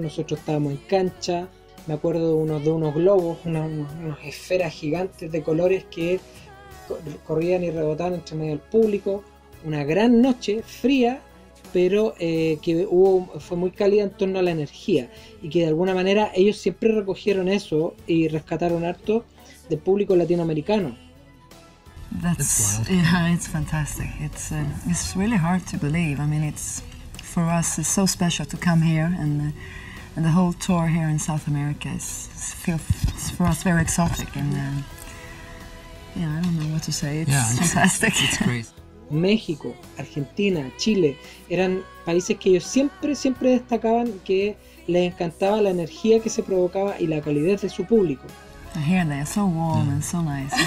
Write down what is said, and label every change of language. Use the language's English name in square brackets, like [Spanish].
[Spanish] Nosotros estábamos en cancha. Me acuerdo de unos globos, unas esferas gigantes de colores que corrían y rebotaban entre medio del público. Una gran noche, fría, pero que fue muy cálida en torno a la energía, y que de alguna manera ellos siempre recogieron eso y rescataron harto del público latinoamericano. [English] That's, Wild. yeah, it's fantastic. It's really hard to believe. I mean, it's for us, it's so special to come here, and the whole tour here in South America is for us very exotic. And yeah, I don't know what to say. Yeah, It's fantastic. It's great. [Spanish] México, Argentina, Chile, eran países que ellos siempre destacaban que les encantaba la energía que se provocaba y la calidez de su público. [English] Here they are so warm and so nice and